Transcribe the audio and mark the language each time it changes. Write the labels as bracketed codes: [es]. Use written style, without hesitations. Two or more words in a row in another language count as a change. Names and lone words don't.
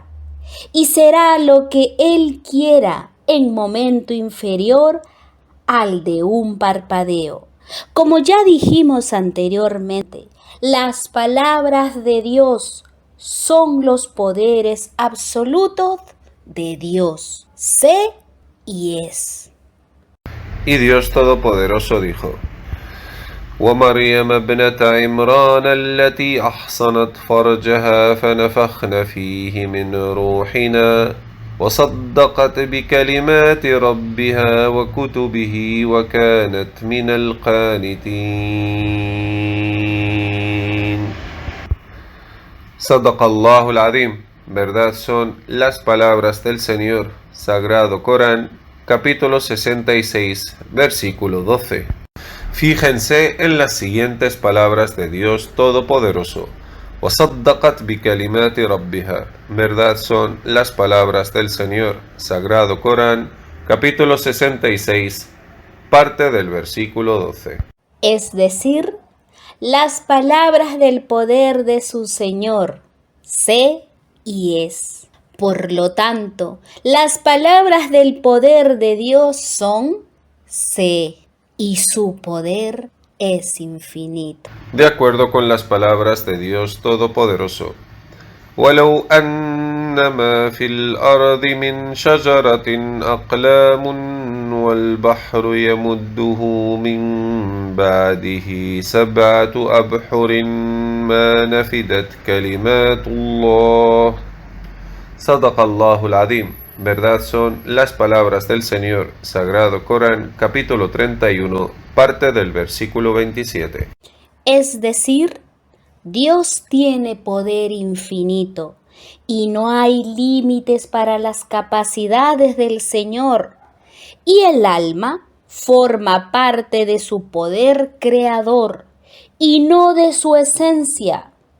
[es] Y será lo que Él quiera en momento inferior al de un parpadeo. Como ya dijimos anteriormente, las palabras de Dios son los poderes absolutos de Dios, sé y es. Y Dios Todopoderoso dijo: [ar] ومريم ابنة عمران التي أحصنت فرجها فنفخنا فيه من روحنا وصدقت بكلمات ربها وكتبه وكانت من القانتين. صدق الله العظيم. [es] Verdad son las palabras del Señor, Sagrado Corán, capítulo 66, versículo 12. Fíjense en las siguientes palabras de Dios Todopoderoso. [ar] وَصَدَّقَتْ بِكَلِمَاتِ رَبِّهَا. [es] Verdad son las palabras del Señor, Sagrado Corán, capítulo 66, parte del versículo 12. Es decir, las palabras del poder de su Señor, sé y es. Por lo tanto, las palabras del poder de Dios son sé, y su poder es infinito. De acuerdo con las palabras de Dios Todopoderoso. [ar] وَلَوْ أَنَّ مَا فِي الْأَرْضِ مِنْ شَجَرَةٍ أَقْلَامٌ وَالْبَحْرُ يَمُدُّهُ مِنْ بَعْدِهِ 7 أبحر ما نفدت كلمات الله. صدق الله العظيم. [es] Verdad son las palabras del Señor, Sagrado Corán, capítulo 31, parte del versículo 27. Es decir, Dios tiene poder infinito y no hay límites para las capacidades del Señor, y el alma forma parte de su poder creador y no de su esencia.